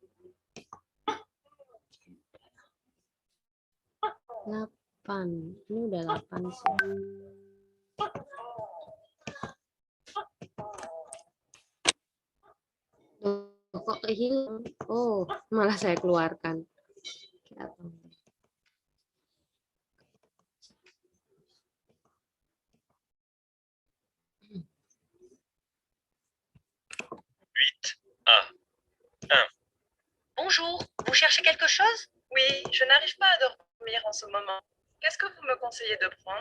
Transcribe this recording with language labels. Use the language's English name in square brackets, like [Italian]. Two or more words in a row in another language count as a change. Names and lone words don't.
[Indonesian] 8. Ini udah 8 sih. Loh, kok hilang? Oh, malah saya keluarkan. Kelihatan. [French] Bonjour, vous cherchez quelque chose? Oui, je n'arrive pas à dormir en ce moment. Qu'est-ce que vous me conseillez de prendre?